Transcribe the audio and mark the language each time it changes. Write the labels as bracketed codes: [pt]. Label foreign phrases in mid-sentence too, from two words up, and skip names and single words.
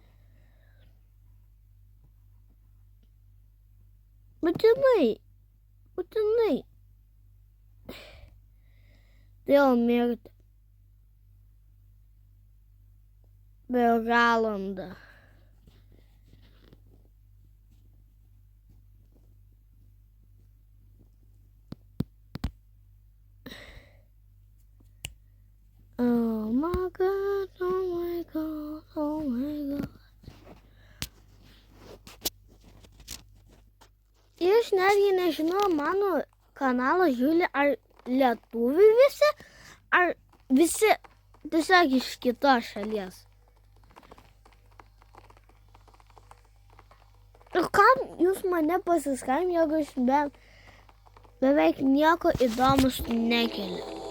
[lt] Būtinai. Turėjau mirti. Per valandą. [en] Oh my God, oh my God, oh my God. [lt] Aš netgi nežinau, mano kanalą žiūri ar lietuviai visi, ar visi tiesiog iš kitos šalies. Ir kam jūs mane pasiskambinate, jeigu aš beveik nieko įdomus nekeliu.